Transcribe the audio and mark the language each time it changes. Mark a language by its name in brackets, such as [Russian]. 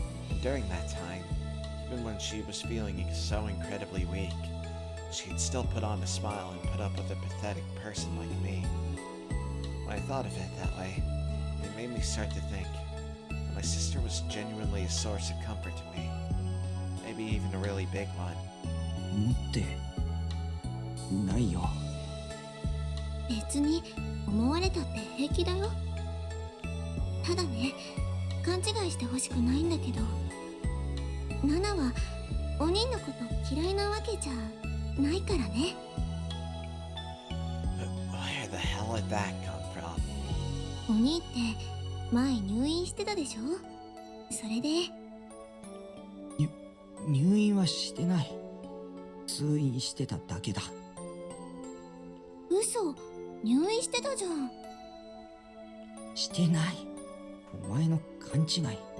[English] And during that time, even when she was feeling so incredibly weak, she'd still put on a smile and put up with a pathetic person like me. When I thought of it that way, it made me start to think that my sister was genuinely a source of comfort to me. Maybe even a really big one. [Japanese] 思ってないよ。別に思われたって平気だよ。ただね、勘違いしてほしくないんだけど、ナナはお兄のこと嫌いなわけじゃないからね。 [English] Where the hell did that come from? [Japanese] お兄って前入院してたでしょ。それで入院はしてない。通院してただけだ。嘘、入院してたじゃん。してない。お前の勘違い。